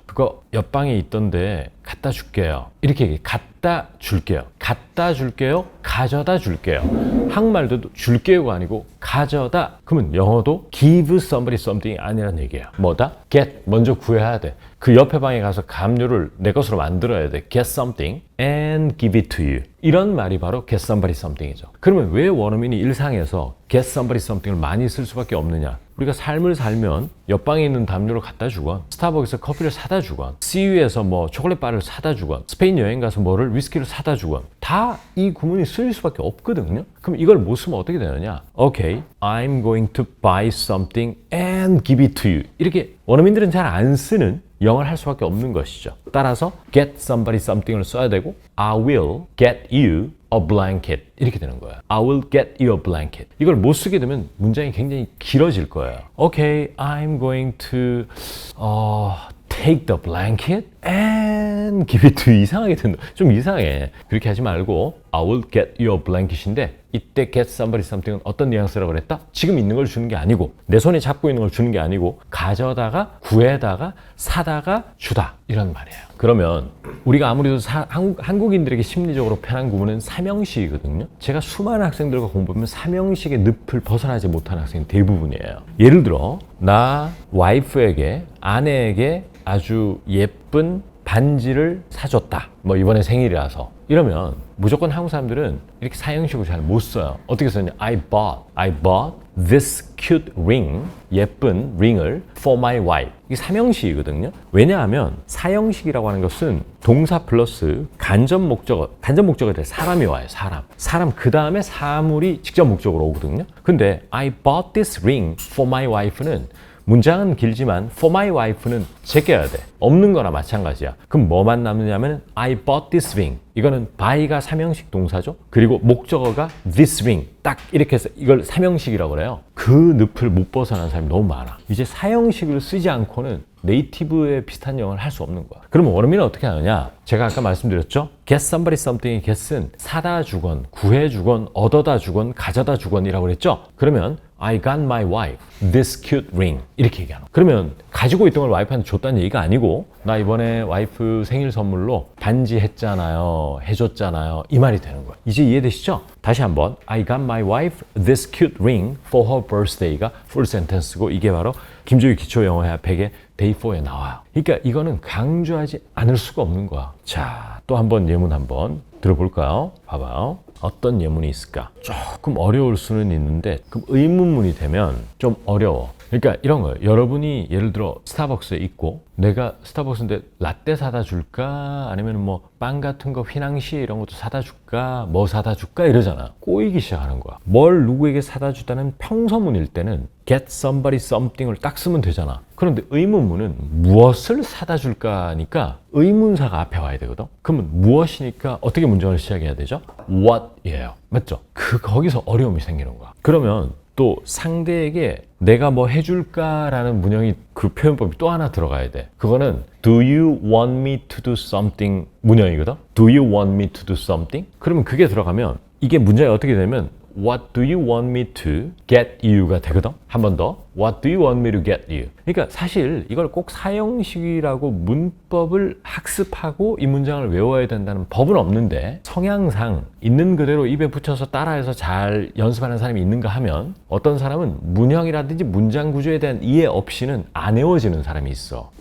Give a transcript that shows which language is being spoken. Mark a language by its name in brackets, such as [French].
[Korean] 그거 옆방에 있던데 갖다 줄게요. 이렇게 얘기해. 갖다 줄게요. 갖다 줄게요. 가져다 줄게요. 한국말도 줄게요가 아니고 가져다. 그러면 영어도 [English] give somebody something [Korean] 이 아니란 얘기예요. 뭐다? get. 먼저 구해야 돼. 그 옆에 방에 가서 담요를 내 것으로 만들어야 돼. [English] get something and give it to you. [Korean] 이런 말이 바로 [English] get somebody something [Korean] 이죠. 그러면 왜 원어민이 일상에서 get somebody something을 많이 쓸 수밖에 없느냐? 우리가 삶을 살면 옆방에 있는 담요를 갖다 주건, 스타벅에서 커피를 사다 주건, CU에서 뭐 초콜릿 바를 사다 주건, 스페인 여행 가서 뭐를 위스키를 사다 주건 다 이 구문이 쓰일 수밖에 없거든요. 그럼 이걸 못 쓰면 어떻게 되느냐? [English] Okay, I'm going to buy something and give it to you. [Korean] 이렇게 원어민들은 잘 안 쓰는 영어를 할 수밖에 없는 것이죠. 따라서 [English] get somebody something [Korean] 을 써야 되고 [English] I will get you a blanket [Korean] 이렇게 되는 거예요. [English] I will get you a blanket. [Korean] 이걸 못 쓰게 되면 문장이 굉장히 길어질 거예요. [English] Okay, I'm going to take the blanket and give it to you. [Korean] 이상하게 된다. 좀 이상해. 그렇게 하지 말고 [English] I will get you a blanket [Korean] 인데 이때 [English] get somebody something [Korean] 은 어떤 뉘앙스라고 그랬다? 지금 있는 걸 주는 게 아니고 내 손에 잡고 있는 걸 주는 게 아니고 가져다가 구해다가 사다가 주다 이런 말이에요. 그러면 우리가 아무래도 한국인들에게 심리적으로 편한 구문은 삼형식이거든요. 제가 수많은 학생들과 공부하면 삼형식의 늪을 벗어나지 못하는 학생이 대부분이에요. 예를 들어 나 와이프에게 아내에게 아주 예쁜 반지를 사줬다. 뭐 이번에 생일이라서. 이러면 무조건 한국 사람들은 이렇게 사형식으로 잘 못 써요. 어떻게 쓰냐? [English] I bought this cute ring. [Korean] 예쁜 [English] ring을 for my wife. [Korean] 이게 삼형식이거든요. 왜냐하면 사형식이라고 하는 것은 동사 플러스 간접 목적어에 대해 사람이 와요. 사람 그 다음에 사물이 직접 목적으로 오거든요. 근데 [English] I bought this ring for my wife [Korean] 는 문장은 길지만 [English] for my wife [Korean] 는 제껴야 돼. 없는 거나 마찬가지야. 그럼 뭐만 남느냐면 [English] I bought this ring. [Korean] 이거는 buy가 삼형식 동사죠. 그리고 목적어가 this ring. 딱 이렇게 해서 이걸 삼형식이라고 그래요. 그 늪을 못 벗어나는 사람이 너무 많아. 이제 사형식을 쓰지 않고는 네이티브에 비슷한 영어를 할 수 없는 거야. 그러면 원어민은 어떻게 하느냐? 제가 아까 말씀드렸죠? [English] get somebody something [Korean] 의 get은 사다 주건, 구해 주건, 얻어다 주건, 가져다 주건이라고 그랬죠? 그러면 [English] I got my wife this cute ring [Korean] 이렇게 얘기하는 거야. 그러면 가지고 있던 걸 와이프한테 줬다는 얘기가 아니고 나 이번에 와이프 생일 선물로 반지 했잖아요, 해줬잖아요 이 말이 되는 거야. 이제 이해되시죠? 다시 한번 [English] I got my wife this cute ring for her birthday [Korean] 가 [English] full sentence [Korean] 고 이게 바로 김조희 기초영어회화 100의 day 4에 나와요. 그러니까 이거는 강조하지 않을 수가 없는 거야. 자, 또 한번 예문 한번 들어볼까요? 봐봐요. 어떤 예문이 있을까? 조금 어려울 수는 있는데 그럼 의문문이 되면 좀 어려워. 그러니까 이런 거예요. 여러분이 예를 들어 스타벅스에 있고 내가 스타벅스인데 라떼 사다 줄까? 아니면 뭐 빵 같은 거 휘낭시에 이런 것도 사다 줄까? 뭐 사다 줄까? 이러잖아. 꼬이기 시작하는 거야. 뭘 누구에게 사다 주다는 평서문일 때는 [English] get somebody something [Korean] 을 딱 쓰면 되잖아. 그런데 의문문은 무엇을 사다 줄까니까 의문사가 앞에 와야 되거든. 그러면 무엇이니까 어떻게 문장을 시작해야 되죠? what이에요. 맞죠? 거기서 어려움이 생기는 거야. 그러면 또 상대에게 내가 뭐 해줄까라는 문형이 그 표현법이 또 하나 들어가야 돼. 그거는 [English] Do you want me to do something [Korean] 문형이거든. [English] Do you want me to do something? [Korean] 그러면 그게 들어가면 이게 문장이 어떻게 되면 [English] What do you want me to get you [Korean] 가 되거든. 한 번 더 [English] What do you want me to get you? [Korean] 그러니까 사실 이걸 꼭 사형식이라고 문법을 학습하고 이 문장을 외워야 된다는 법은 없는데 성향상 있는 그대로 입에 붙여서 따라해서 잘 연습하는 사람이 있는가 하면 어떤 사람은 문형이라든지 문장 구조에 대한 이해 없이는 안 외워지는 사람이 있어.